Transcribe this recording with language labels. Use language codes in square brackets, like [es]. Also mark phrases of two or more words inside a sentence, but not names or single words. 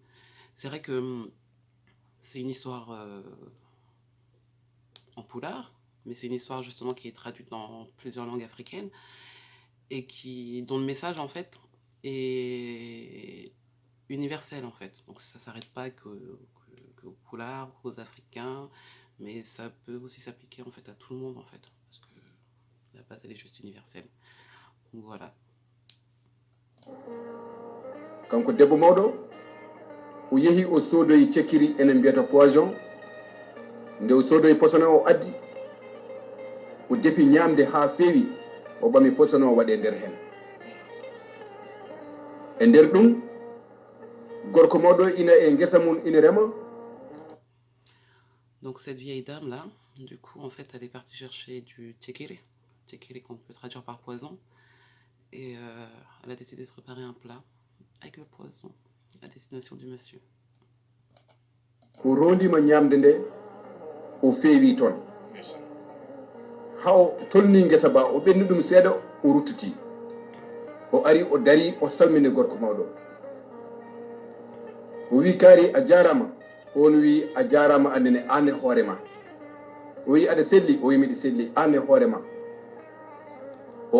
[fr] C'est vrai que c'est une histoire en poulard, mais c'est une histoire justement qui est traduite dans plusieurs langues africaines et dont le message en fait est universel en fait. Donc ça s'arrête pas qu'aux Poulards, qu'aux Africains, mais ça peut aussi s'appliquer en fait à tout le monde en fait, parce que la base elle est juste universelle. Donc voilà. [ff] kanko debbo mawɗo o yeehi o soodoyi cekkiri enen mbiyata poison nde o soodoyi posone o addi o defi ñamde ha feewi o ɓami posone o waɗe nder hen e nder ɗum gorko mawɗo ina e ngesa mum ina rema. [fr] Donc cette vieille dame là, du coup en fait elle est partie chercher du tchekiri qu'on peut traduire par poison, et elle a décidé de préparer un plat avec le poison à destination du monsieur. [ff] o rondima ñamde nde o feewi toon ha o tolni ngesa ba o ɓenni ɗum seeɗa o ruttiti o ari o dari o salmini gorko mawɗo o wi kaari a jarama on wi a jarama andene anne hoorema o wi aɗa selli o wi miɗa selli anne hoorema o